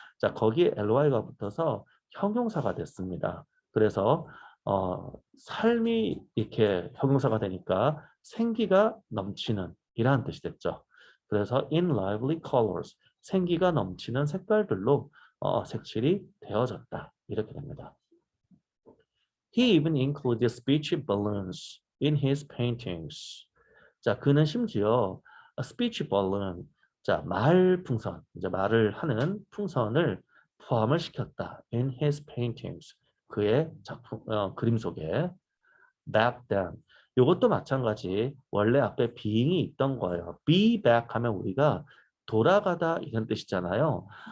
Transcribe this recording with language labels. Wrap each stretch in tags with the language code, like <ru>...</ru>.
<ko>자, 거기에 ly가 붙어서 형용사가 됐습니다. 그래서 삶이 이렇게 형용사가 되니까 생기가 넘치는 이라는 뜻이 됐죠. 그래서 in lively colors 생기가 넘치는 색깔들로 색칠이 되어졌다. 이렇게 됩니다.</ko> <en>He even included speech balloons in his paintings.</en> <ko>자, 그는 심지어 speech balloon, 자, 말 풍선, 이제 말을 하는 풍선을 포함을 시켰다.</ko> <en>In his paintings,</en> <ko>그의 작품, 그림 속에. back then. 이것도 마찬가지. 원래 앞에 being이 있던 거예요. be back 하면 우리가 돌아가다 이런 뜻이잖아요.</ko>